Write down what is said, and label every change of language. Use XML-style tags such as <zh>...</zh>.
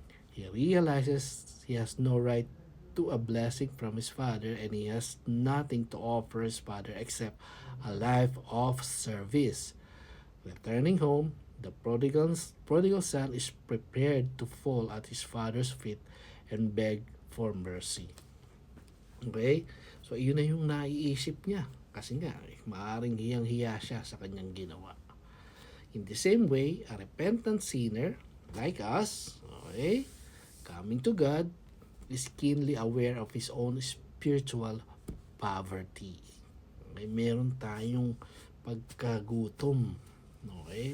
<en>He realizes he has no right to a blessing from his father, and he has nothing to offer his father except a life of service. Returning home, the prodigal son is prepared to fall at his father's feet and beg for mercy. Okay?</en> <tl>So, yun na yung naiisip niya. Kasi nga, maaaring hiyang-hiya siya sa kanyang ginawa.</tl> <en>In the same way, a repentant sinner, like us, okay, coming to God, is keenly aware of his own spiritual poverty.</en> <tl>Okay? Meron tayong pagkagutom. Okay?</tl>